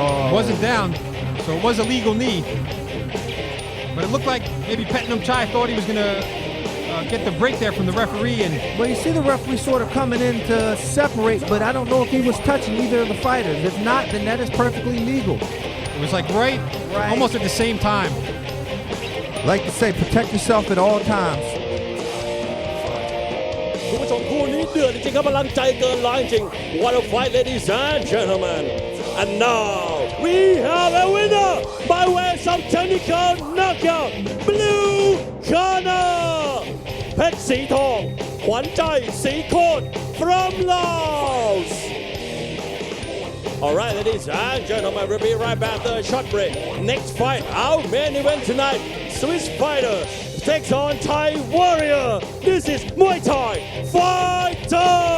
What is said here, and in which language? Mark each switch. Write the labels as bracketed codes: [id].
[en] Wasn't down, so it was a legal knee. But it looked like maybe Pet Nom Chai thought he was going to get the break there from the referee. And well, you see the referee sort of coming in to separate, but I don't know if he was touching either of the fighters. If not, then that is perfectly legal. It was like right almost at the same time. Like to say, protect yourself at all times. [th] คุณผู้ชมคู่นี้เดือดจริงๆครับพลังใจเกินร้อยจริง [en] What a fight, ladies and gentlemen. And now we have a winner by way of technical knockout. Blue corner. เพชรสีทองขวัญใจสีโคตร from Laos. Alright, ladies and gentlemen, we'll be right back after a short break. Next fight, our main event tonight, Swiss Fighter takes on Thai Warrior. This is Muay Thai Fighter.